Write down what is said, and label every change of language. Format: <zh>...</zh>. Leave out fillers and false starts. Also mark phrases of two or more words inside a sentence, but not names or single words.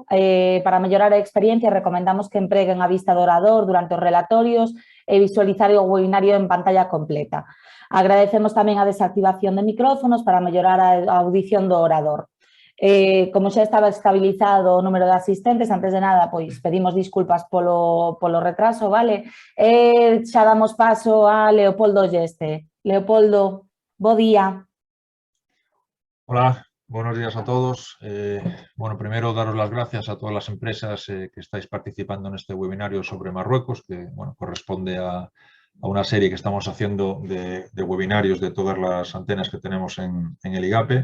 <gl>Para mellorar a experiencia, recomendamos que empreguen a vista do orador durante os relatorios e visualizar o webinario en pantalla completa. Agradecemos tamén a desactivación de micrófonos para mellorar a audición do orador. Como xa estaba estabilizado o número de asistentes, antes de nada, pois pedimos disculpas polo retraso, vale? Xa damos paso a Leopoldo Yeste. Leopoldo, bo día.</gl> <es>Hola, buenos días a todos. Bueno, primero daros las gracias a todas las empresas que estáis participando en este webinario sobre Marruecos, que bueno, corresponde a una serie que estamos haciendo de webinarios de todas las antenas que tenemos en el IGAPE.</es>